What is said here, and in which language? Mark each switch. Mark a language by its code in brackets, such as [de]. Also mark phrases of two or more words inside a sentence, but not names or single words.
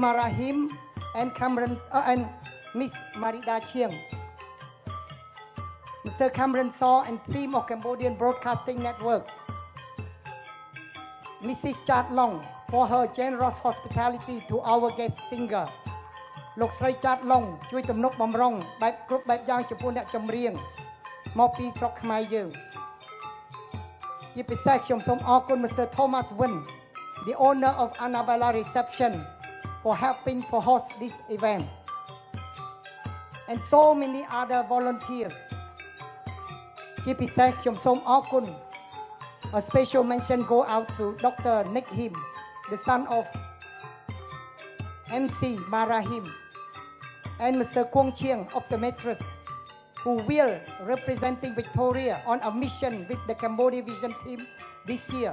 [en] Marahim and Cameron and Miss Marida Chiang, Mr. Cameron Saw and team of Cambodian Broadcasting Network, Mrs. Chat Long for her generous hospitality to our guest singer. [km] លោកស្រីចាត់ឡុងជួយទំនុកបំរុងបែបគ្រប់បែបយ៉ាងចំពោះអ្នកចម្រៀងមកពីស្រុកខ្មែរយើងជាពិសេសខ្ញុំសូមអរគុណ Mr. [en] Thomas Win, the owner of Annabella Reception, for helping to host this event, and so many other volunteers. [km] ជាពិសេសខ្ញុំសូមអរគុណ [en] A special mention go out to Dr. Nick Him, the son of MC Marahim, and Mr. Kwong Chiang, optometrist, who will representing Victoria on a mission with the Cambodia Vision team this year.